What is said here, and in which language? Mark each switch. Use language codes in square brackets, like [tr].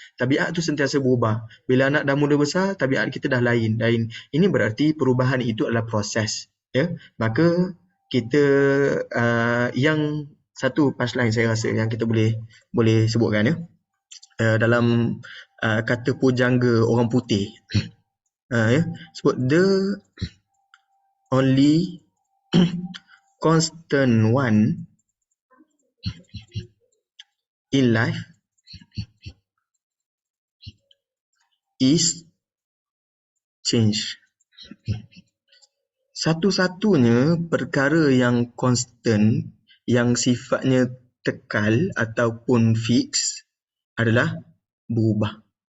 [ms] Tabiat tu sentiasa berubah. Bila anak dah mula besar, tabiat kita dah lain. Dan ini berarti perubahan itu adalah proses. Ya. Maka kita yang satu punchline saya rasa yang kita boleh sebutkan ya. Dalam kata pujangga orang putih. Ya, sebut [en] the only constant one in life is change. [ms] Satu-satunya perkara yang konstan, yang sifatnya kekal ataupun fix adalah berubah.